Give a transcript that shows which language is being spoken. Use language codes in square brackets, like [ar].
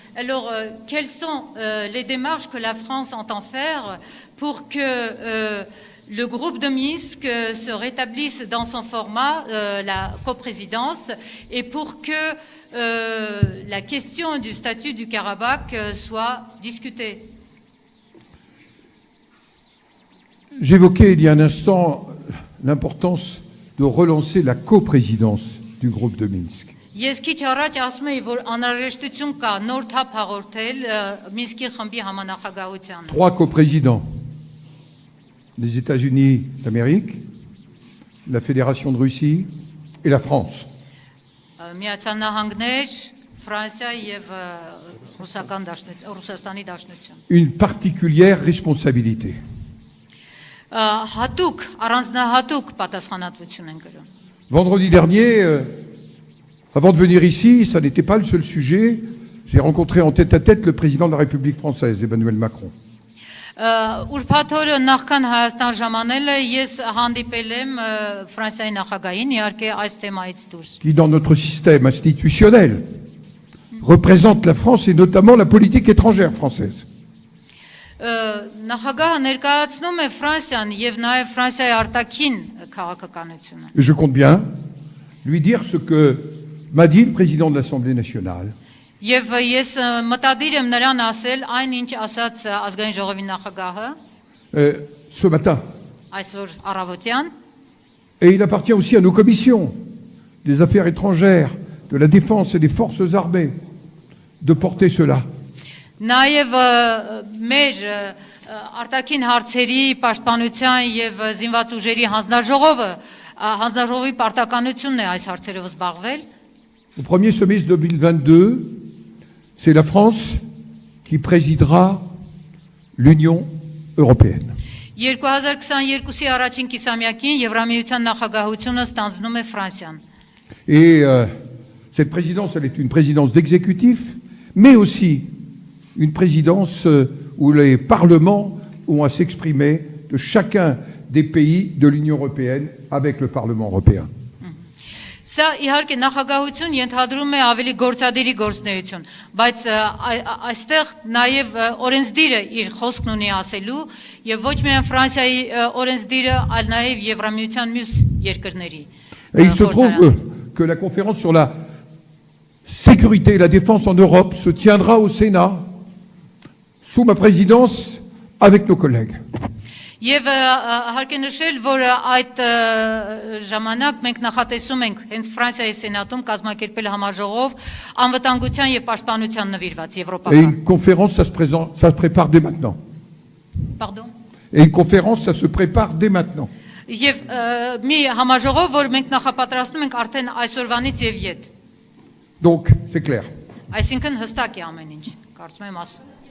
[fr] Alors, quelles sont les démarches que la France entend faire pour que le groupe de Minsk se rétablisse dans son format, la coprésidence, et pour que la question du statut du Karabakh soit discutée? J'évoquais il y a un instant l'importance de relancer la coprésidence du groupe de Minsk. [hy] Ես քիչ առաջ ասում եի, որ անհրաժեշտություն կա նոր թափ հաղորդել Մինսկի խմբի համանախագահությանը։ [fr] Trois coprésidents, les États-Unis d'Amérique, la Fédération de Russie et la France. [hy] Միացյալ Նահանգներ, Ֆրանսիա եւ Ռուսաստանի Դաշնություն։ [fr] Une particulière responsabilité. [hy] Հատուկ, առանձնահատուկ պատասխանատվություն են կրում։ [fr] Vendredi dernier, avant de venir ici, ça n'était pas le seul sujet. J'ai rencontré en tête-à-tête le président de la République française, Emmanuel Macron. [hy] Ուրբաթ օրը նախքան Հայաստան ժամանելը ես հանդիպել եմ Ֆրանսիայի նախագահին, իհարկե այս թեմայից դուրս։ [fr] Qui, dans notre système institutionnel, représente la France et notamment la politique étrangère française. [hy] Նախագահը ներկայացնում է Ֆրանսիան եւ նաեւ Ֆրանսիայի արտաքին քաղաքականությունը։ [fr] Et je compte bien lui dire ce que m'a dit le président de l'Assemblée nationale. [hy] Եվ ես մտադիր եմ նրան ասել այն ինչ ասաց ազգային ժողովի նախագահը [fr] Ce matin. [hy] այսօր առավոտյան։ [fr] Et il appartient aussi à nos commissions des affaires étrangères, de la défense et des forces armées de porter cela. [hy] Նաև մեր արտաքին հարցերի պաշտպանության եւ զինված ուժերի հանձնաժողովի պարտականությունն է այս հարցերով զբաղվել։ [fr] Au premier semestre 2022, c'est la France qui présidera l'Union européenne. [hy] 2022-ի առաջին կիսամյակին Եվրամիության նախագահությունը ստանձնում է Ֆրանսիան։ [fr] Et cette présidence, elle est une présidence d'exécutif, mais aussi une présidence où les parlements ont à s'exprimer de chacun des pays de l'Union européenne avec le Parlement européen. [hy] Սա իհարկե նախագահություն ենթադրում է ավելի գործադիրի գործնեություն, բայց այստեղ նաև օրենսդիրը իր խոսքն ունի ասելու եւ ոչ միայն Ֆրանսիայի օրենսդիրը, այլ նաև Եվրամիության մյուս երկրների։ [fr] Et il se trouve que la conférence sur la sécurité et la défense en Europe se tiendra au Sénat sous ma présidence avec nos collègues. [hy] Եվ հարկ է նշել, որ այդ ժամանակ մենք նախատեսում ենք հենց Ֆրանսիայի սենատում կազմակերպել համաժողով անվտանգության եւ պաշտպանության նվիրված [fr] Et [hy] եվրոպական։ [fr] une conférence, ça se prépare dès maintenant. Pardon. Et une conférence, ça se prépare dès maintenant. [hy] Եվ մի համաժողով, որ մենք նախապատրաստում ենք արդեն այսօրվանից եւ յետ։ [fr] Donc, c'est clair. [hy] Այսինքն հստակ է ամեն ինչ, կարծում եմ ասում։